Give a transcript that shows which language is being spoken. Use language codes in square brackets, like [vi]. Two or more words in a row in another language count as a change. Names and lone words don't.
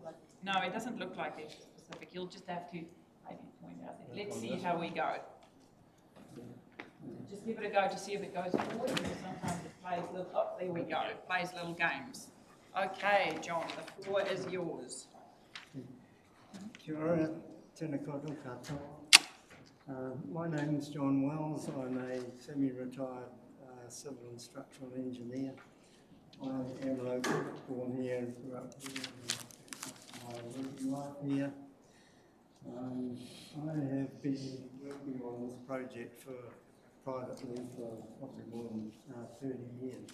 [en] No, it doesn't look like it's specific. You'll just have to maybe point out. Let's see how we go. Just give it a go to see if it goes forward. Sometimes it plays little. Oh, there we go. It plays little games. Okay, John, the floor is yours. [mi] Kia ora, tēnā koutou katoa. [en] My name is John Wells. I'm a semi-retired civil and structural engineer. I am local, born here and grew up here. My working life here. I have been working on this project privately for probably more than 30 years.